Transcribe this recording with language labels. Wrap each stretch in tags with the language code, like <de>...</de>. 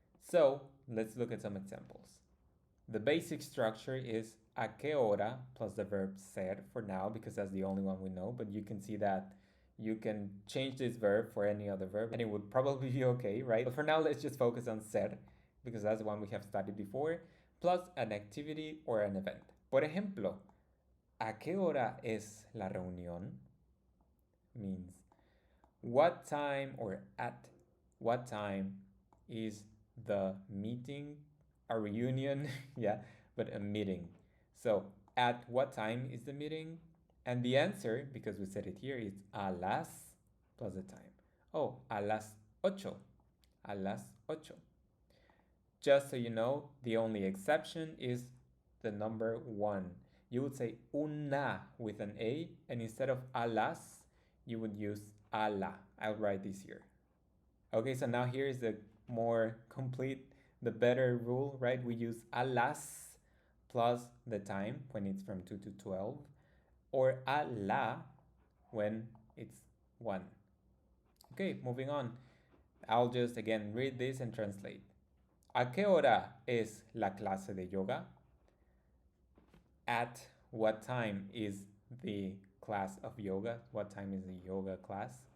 <en>So let's look at some examples. The basic structure is a qué hora plus the verb ser for now because that's the only one we know, but you can see that you can change this verb for any other verb and it would probably be okay, right? But for now, let's just focus on ser because that's the one we have studied before, plus an activity or an event.</en> <es>Por ejemplo, ¿a qué hora es la reunión?</es> <en>Means what time or at what time is the meeting, a reunion, yeah, but a meeting. So at what time is the meeting? And the answer, because we said it here, is a las plus the time.</en> <es>Oh, a las ocho. A las ocho.</es> <en>Just so you know, the only exception is the number 1. You would say una with an A, and instead of a las, you would use a la. I'll write this here. Okay, so now here is the more complete, the better rule, right? We use a las plus the time when it's from 2 to 12. or a la when it's one. Okay, moving on. I'll just again read this and translate.</en> <es>¿A qué hora es la clase de yoga?</es> <en>At what time is the class of yoga? What time is the yoga class?</en>